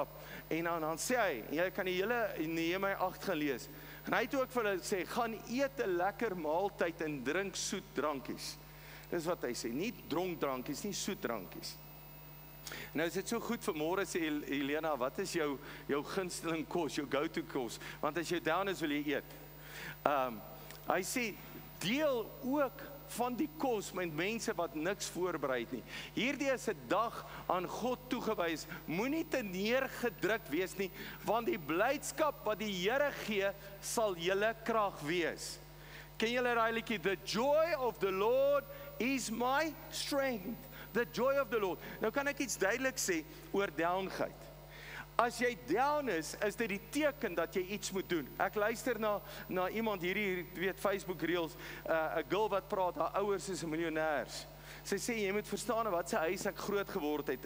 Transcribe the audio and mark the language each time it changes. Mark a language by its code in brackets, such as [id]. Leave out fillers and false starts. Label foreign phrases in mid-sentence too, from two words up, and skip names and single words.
[af] En dan sê hy, jy kan die hele Nehemia 8 gaan lees. En hy het ook vir hulle sê, gaan eet 'n lekker maaltyd en drink soet drankies. Dis wat hy sê, nie dronk drankies, nie soet drankies. Nou is dit so goed vanmôre sê Helena, wat is jou gunsteling kos, jou go-to kos? Want as jy down is, wil jy eet. Hy sê, deel ook van die kos met mense wat niks voorberei het nie. Hierdie is 'n dag aan God toegewys. Moenie te neergedruk wees nie, want die blydskap wat die Here gee, sal julle krag wees. Ken julle daai liedjie, [en] The joy of the Lord is my strength. The joy of the Lord. [af] Nou kan ek iets duidelik sê oor downheid. As jy down is dit die teken dat jy iets moet doen. Ek luister na iemand hierdie, weet, Facebook reels, 'n girl wat praat, haar ouers is 'n miljonêers. Sy sê, jy moet verstaan wat sy huis ek groot geword het.